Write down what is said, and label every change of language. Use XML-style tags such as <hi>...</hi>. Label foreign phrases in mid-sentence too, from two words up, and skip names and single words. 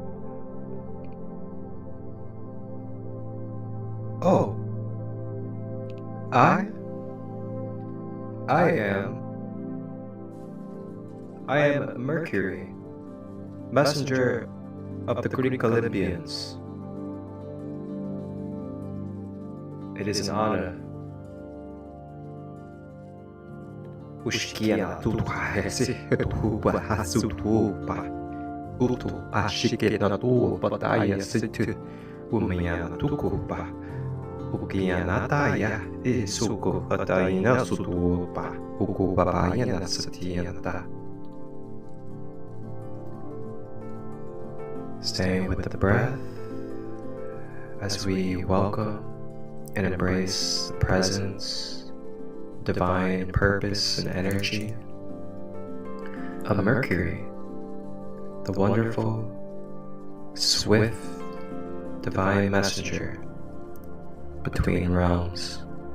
<en>Oh, I am Mercury, messenger of the Greek Olympians. It is an honor. Ushkia tutu hesi tu hasu tu pa utu ashike na tu pataya situ umya tuku pa ukia nataya isuko patayina sutu pa uku papaya na satiyanta. Staying with the breath as we welcome and embrace the presence, divine purpose and energy of Mercury, the wonderful, swift, divine messenger between realms.</en>